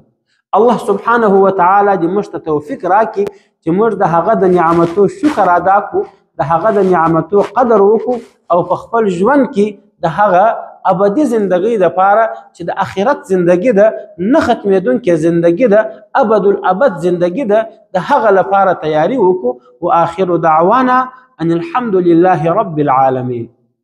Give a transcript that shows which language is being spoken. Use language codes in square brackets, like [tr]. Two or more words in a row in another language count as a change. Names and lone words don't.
[ps] الله سبحانه وتعالی دې موږ ته توفیق راکړي چې موږ د هغه د نعمتو شکر ادا کړو، د هغه د نعمتو قدر وکړو او په خپل ژوند کې د هغه ابدي زندگی دپاره چې د آخرت زندگی ده، نه ختمېدونکې زندگی ده، ابد الابد زندگی ده، د هغه لپاره تیاری وکړو. [ar] و آخر دعوانا ان الحمد لله رب العالمین.